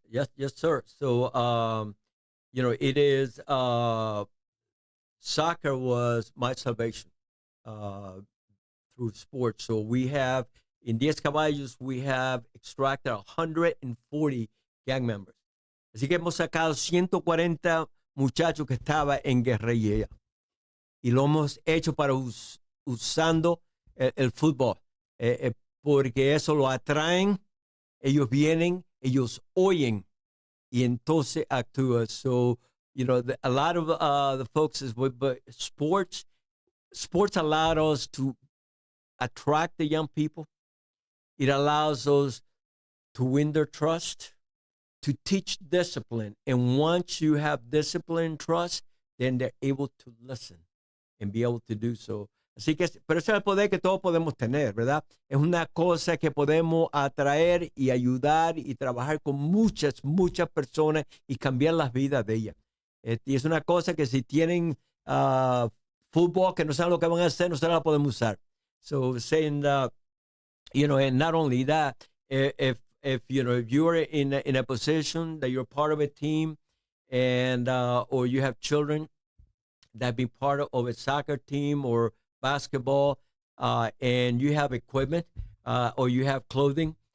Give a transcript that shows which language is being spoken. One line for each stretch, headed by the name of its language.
English: Yes, yes, sir. So, it is soccer was my salvation uh, through sports. So we have in Diez Caballos we have extracted 140 gang members.
Spanish: Así que hemos sacado 140 muchachos que estaban en guerrilla y lo hemos hecho para usando el fútbol, porque eso lo atraen, ellos vienen, ellos oyen y entonces actúa.
English: So, a lot of the folks is but sports allowed us to attract the young people. It allows us to win their trust, to teach discipline. And once you have discipline and trust, then they're able to listen and be able to do so.
Spanish: Así que, pero ese es el poder que todos podemos tener, ¿verdad? Es una cosa que podemos atraer y ayudar y trabajar con muchas, muchas personas y cambiar las vidas de ellas. Y es una cosa que si tienen fútbol que no saben lo que van a hacer, nosotros la podemos usar.
English: So saying, and not only that, if you're in a position that you're part of a team and or you have children that be part of a soccer team or basketball, and you have equipment or you have clothing.